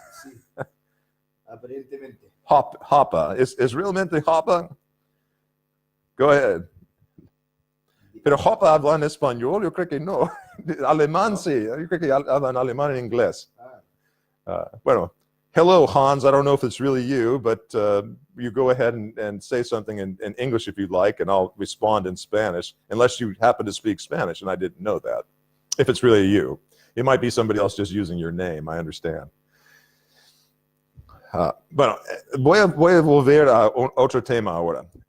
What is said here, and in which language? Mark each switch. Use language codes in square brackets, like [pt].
[es] Sí, aparentemente. Hoppe. ¿Es realmente Hoppe? [en] Go ahead. [es] Pero Hoppe habla en español, yo creo que no. Alemán, ¿No? sí. Yo creo que habla en alemán e inglés. Bueno, hello, Hans. [en] I don't know if it's really you, but you go ahead and say something in English if you'd like, and I'll respond in Spanish, unless you happen to speak Spanish, and I didn't know that. If it's really you. It might be somebody else just using your name, I understand. [es] Bueno, voy a volver a otro tema ahora.